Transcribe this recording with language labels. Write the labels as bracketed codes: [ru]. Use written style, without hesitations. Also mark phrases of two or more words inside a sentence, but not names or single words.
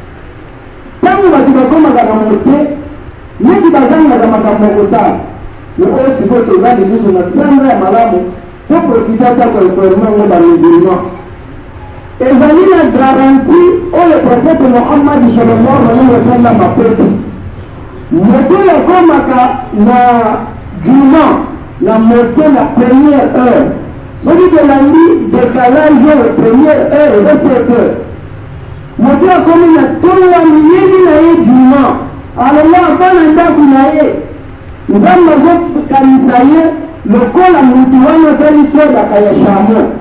[ln] ntango bato bakomaka na moske neti bazangaka makambo kosala me oyo sikoyo toza lisusu na sanza ya malamu toprofita ta koinforme yango bamusulman ezali na garanti oyo profete mohammadi [ar] صلى الله عليه وسلم [ln] apesi moto yakomaka na juma na moske na [fr] première heure [ln] soki tolandi décalage oyo [fr] première heure [ln] eza 7 heures moto akomi na tonga miyeli na ye juma alongo afana ndako na ye nzambe azokanisa ye lokola mutu wana azali sodaka ya shamo